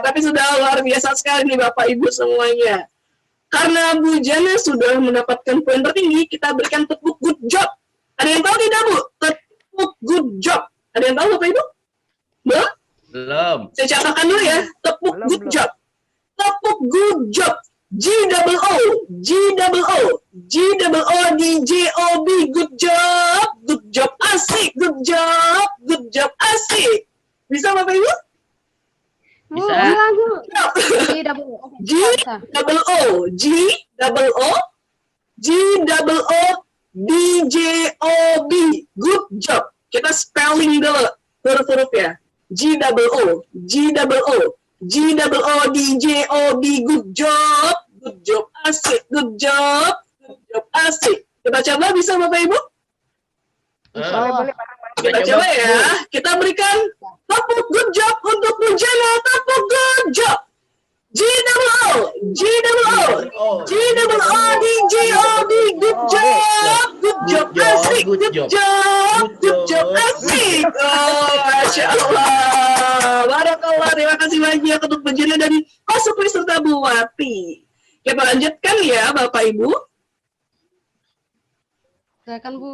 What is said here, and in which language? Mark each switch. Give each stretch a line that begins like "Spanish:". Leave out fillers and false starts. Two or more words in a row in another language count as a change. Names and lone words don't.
Indonesian: Tapi sudah luar biasa sekali nih Bapak Ibu semuanya. Karena Bu Jana sudah mendapatkan poin tertinggi, kita berikan tepuk
English: good job.
Indonesian: Ada yang tahu tidak, Bu? Tepuk
English: good job.
Indonesian: Ada yang tahu, Bapak Ibu? Belum. Saya catatkan dulu ya. Tepuk Belum.
English: good job.
Indonesian: Tepuk
English: good job. G double O, G double O, G double O D J O B. Good job, asik, good job, asik.
Indonesian: Bisa Bapak Ibu? Bu, Bisa. ulang, Bu.
English: G
Indonesian: Bisa.
English: double O, G double O, G double O D J O B. Good job.
Indonesian: Kita spelling dulu huruf-huruf ya.
English: G double O, G double O, G double O D J O B. Good job, asik, good job, asik.
Indonesian: Kita coba, bisa Bapak Ibu?
Arabic: Insya Allah.
Indonesian: Kita coba ya. Kita berikan tepuk
English: good job
Indonesian: untuk Bu Jana.
English: Tepuk good job. G double O, G double O, G double O D J O B. Good job, asik, good job, asik.
Arabic: Oh, Masya Allah. Barakallah.
Indonesian: Terima kasih banyak untuk Bu Jana dan Pak Supri serta Bu Wati. Kita lanjutkan ya Bapak Ibu. Silakan, Bu.